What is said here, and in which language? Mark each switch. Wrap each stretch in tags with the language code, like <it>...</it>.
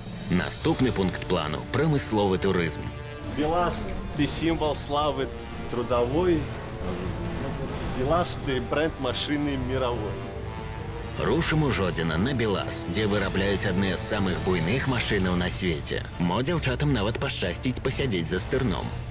<uk>Наступний пункт плану – промисловий туризм.</uk> <ru>Білаш – ти символ слави трудовой. Белаз – это бренд машины мировой.</ru> <be>Рушым у Жодзіна на Белаз, дзе вырабляюць адны з самых буйных машынаў на свеце. Мо дзяўчатам нават пашчасціць пасядзець за стырном.</be>